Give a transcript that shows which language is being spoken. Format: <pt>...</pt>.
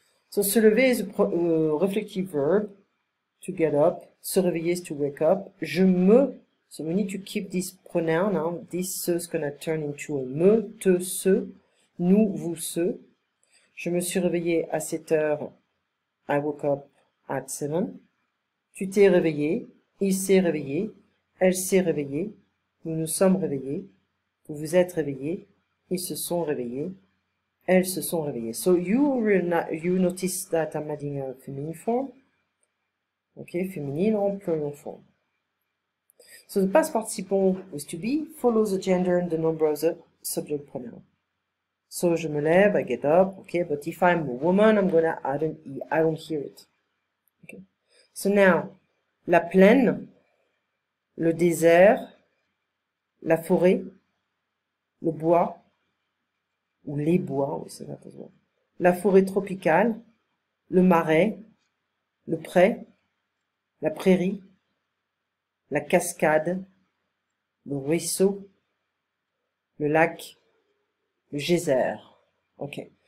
<en>So se lever is a reflective verb, to get up.</en> <fr>Se réveiller</fr> <en>is to wake up.</en> <fr>Je me,</fr> <en>so we need to keep this pronoun. Now. This se is going to turn into a me, te, se, nous, vous, ce.</en> <fr>Je me suis réveillé à 7 heures.</fr> <en>I woke up at 7.</en> <fr>Tu t'es réveillé. Il s'est réveillé. Elle s'est réveillée. Nous nous sommes réveillés. Vous vous êtes réveillés. Ils se sont réveillés. Elles se sont réveillées.</fr> <en>So you notice that I'm adding a feminine form. Okay, féminine en plural form. So the past participle with to be follows the gender and the number of the subject pronoun. So,</en> <fr>je me lève,</fr> <en>I get up, okay, but if I'm a woman, I'm gonna add an E, I don't hear it. Okay.</en> <fr>So now, la plaine, le désert, la forêt, le bois, ou les bois, oui, c'est ça, la forêt tropicale, le marais, le pré, la prairie, la cascade, le ruisseau, le lac, le geyser. Okay.</fr>